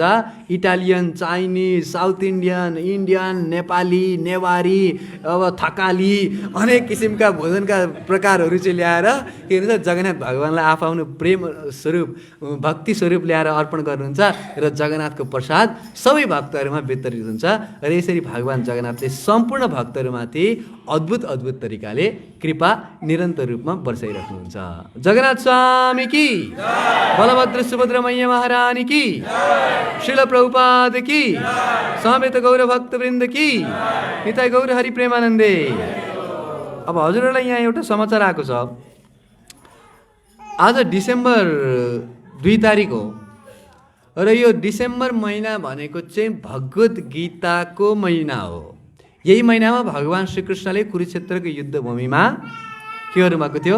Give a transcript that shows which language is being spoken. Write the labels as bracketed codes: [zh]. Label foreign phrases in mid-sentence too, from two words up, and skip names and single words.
[en] Italian, Chinese, South Indian, Indian, [ne] नेपाली, नेवारी, अब थकाली अनेक किसिमका भोजनका प्रकारहरू चाहिँ ल्याएर के गर्नुहुन्छ? जगन्नाथ भगवान्लाई आफ्नो प्रेम स्वरूप भक्ति स्वरूप ल्याएर अर्पण गर्नुहुन्छ र जगन्नाथको प्रसाद सबै भक्तहरूमा वितरित हुन्छ। र यसरी भगवान् जगन्नाथ सम्पूर्ण भक्तहरूमाथि अद्भुत तरिकाले कृपा निरन्तर रूपमा बर्साइराख्नुहुन्छ। [hi] जगन्नाथ स्वामी की, बलभद्र सुभद्र मैया महारानी की, श्रील प्रभुपाद की, समवेत गौर भक्तवृन्द की, निताई गौर हरि प्रेमानन्दे। [ne] अब हजुरहरूलाई यहाँ एउटा समाचार आएको छ। आज डिसेम्बर 2 तारिक हो र यो डिसेम्बर महिना भनेको चाहिँ भगवत गीताको महिना हो। यही महिनामा भगवान श्रीकृष्णले कुरुक्षेत्रको युद्ध भूमिमा के गर्नुभएको थियो?